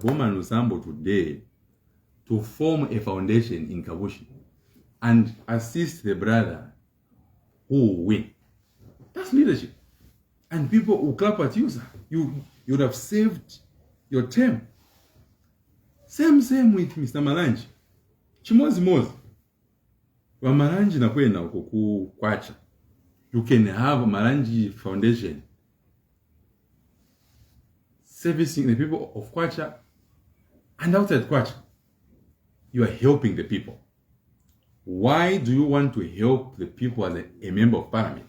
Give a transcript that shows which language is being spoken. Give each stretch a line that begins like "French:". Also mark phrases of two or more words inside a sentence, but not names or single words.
English: Bowman Lusambo today to form a foundation in Kabushi and assist the brother who will win. That's leadership. And people will clap at you, sir. You would have saved your term. Same with Mr. Malanje. Chimozi.
Bemba: Wa Malanje na kwena uko Kwacha.
English: You can have a Malanje Foundation servicing the people of Kwacha and outside Kwacha. You are helping the people. Why do you want to help the people as a member of parliament?